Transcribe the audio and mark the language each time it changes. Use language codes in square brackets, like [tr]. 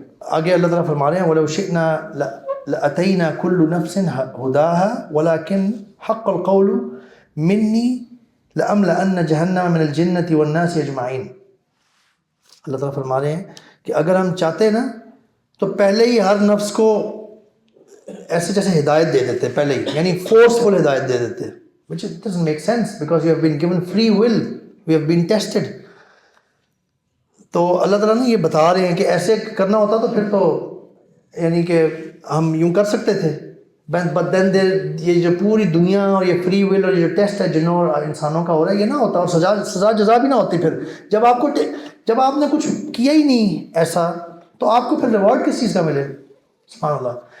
[ur] آگے اللہ تعالیٰ فرما رہے ہیں [ar] وَلَوْ شِئْنَا لَأَتَيْنَا كُلُّ نَفْسٍ هُدَاهَا وَلَكِنْ حَقَّ الْقَوْلُ مِنِّي لَأَمْلَأَنَّ جَهَنَّمَ مِنَ الْجِنَّةِ وَالنَّاسِ أَجْمَعِينَ. [ur] اللہ تعالیٰ فرما رہے ہیں کہ اگر ہم چاہتے نا تو پہلے ہی ہر نفس کو ایسے جیسے ہدایت دے دیتے پہلے ہی، یعنی فورسفل ہدایت دے دیتے. [en] which doesn't make sense because you have been given free will, we have been tested. [ur] تو اللہ تعالیٰ نے یہ بتا رہے ہیں کہ ایسے کرنا ہوتا تو پھر تو یعنی کہ ہم یوں کر سکتے تھے. بٹ دین یہ جو پوری دنیا اور یہ فری ول اور یہ جو ٹیسٹ ہے جنوں اور انسانوں کا ہو رہا ہے یہ نہ ہوتا اور سزا جزا بھی نہ ہوتی. پھر جب آپ نے کچھ کیا ہی نہیں ایسا تو آپ کو پھر ریوارڈ کس چیز کا ملے؟ سبحان اللہ.